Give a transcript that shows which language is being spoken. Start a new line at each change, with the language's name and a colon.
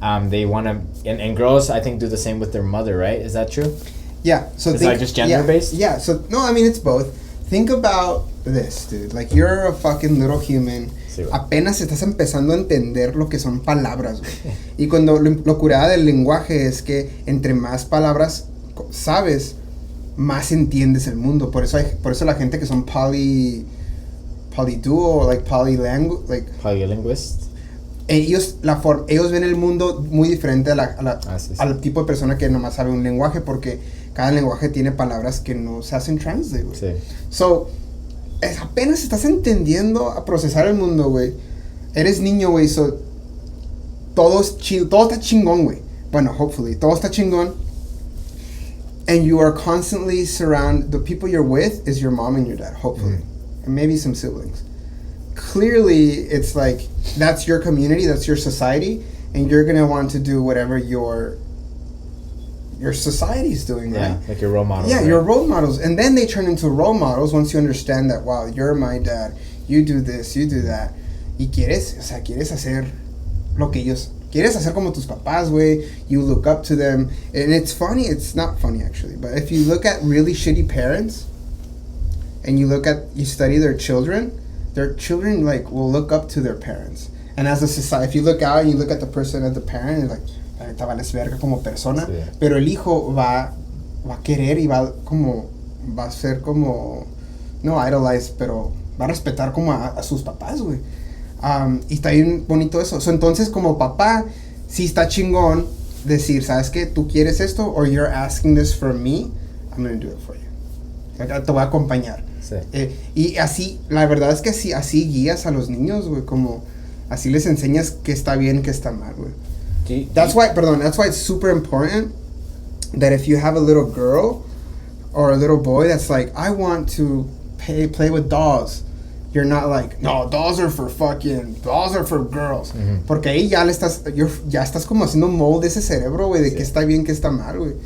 English: They want to, and girls I think do the same with their mother, right? Is that true? Yeah. So it's like just gender based? Yeah. So no, I mean it's both. Think about this, dude. Like, you're a fucking little human.
Spanish: Sí, apenas estás empezando a entender lo que son palabras, güey. Y cuando lo curada del lenguaje es que entre más palabras sabes, más entiendes el mundo. Por eso la gente que son polyduo, like
English: polylinguist.
Spanish: Ellos ven el mundo muy diferente al tipo de persona que nomás sabe un lenguaje, porque cada lenguaje tiene palabras que no se hacen translate, güey. Sí. So, apenas estás entendiendo a procesar el mundo, güey. Eres niño, güey, so todo está chingón, güey. Bueno, hopefully, todo está chingón.
English: And you are constantly the people you're with is your mom and your dad, hopefully. And maybe some siblings. Clearly, it's like, that's your community, that's your society, and you're going to want to do whatever your society's doing, right? Yeah, like your role models. Yeah, right? Your role models. And then they turn into role models once you understand that, wow, you're my dad, you do this, you do that.
Spanish: Y quieres hacer lo que ellos... Quieres hacer como tus papás, güey.
English: You look up to them. And it's funny. It's not funny, actually. But if you look at really shitty parents, and you study their children, like will look up to their parents. And as a society, if you look out and you look at the person as the parent, you're like,
Spanish: ahorita vales verga como persona, sí. Pero el hijo va a querer y va a ser como, no idolize, pero va a respetar como a sus papás, güey. Y está bien bonito eso. So, entonces, como papá, sí está chingón decir, ¿sabes qué? Tú quieres esto,
English: or you're asking this from me, I'm going to do it for you.
Spanish: Te voy a acompañar. Sí. Y así, la verdad es que así guías a los niños, güey, como así les enseñas qué está bien, qué está mal, güey.
English: That's why it's super important that if you have a little girl or a little boy that's like, I want to play with dolls, you're not like, no, dolls are for girls. Mm-hmm.
Spanish: Porque ahí ya estás como haciendo mold ese cerebro, güey, de qué está bien, qué está mal, güey.